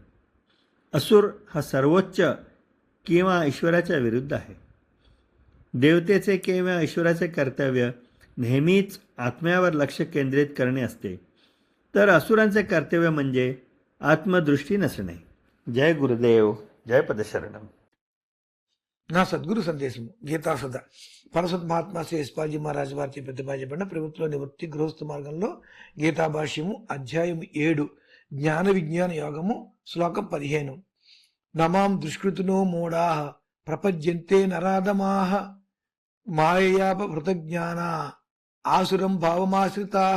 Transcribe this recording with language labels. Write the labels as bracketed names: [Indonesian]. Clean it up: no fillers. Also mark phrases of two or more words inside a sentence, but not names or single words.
[Marathi] असुर हा सर्वोच्च किंवा ईश्वराच्या विरुद्ध आहे. देवतेचे किंवा ईश्वराचे कर्तव्य नेहमीच आत्म्यावर लक्ष केंद्रित करणे असते, तर असुरांचे कर्तव्य म्हणजे आत्मदृष्टी नसणे. जय गुरुदेव, जय पदशरणम. [Telugu] నా సద్గురు సందేశము గీతా సదా పరసత్ మహాత్మా శ్రీ యశ్పాజీ మహారాజ్ వారి ప్రతిపాదించబడిన ప్రభుత్వ నివృత్తి గృహస్థ మార్గంలో గీతాభాష్యము అధ్యాయం 7 జ్ఞాన విజ్ఞాన యోగము శ్లోకం 15. [Sanskrit] न मां दुष्कृतिनो मूढाः प्रपद्यन्ते नराधमाः माययापहृतज्ञाना आसुरं भावमाश्रिताः.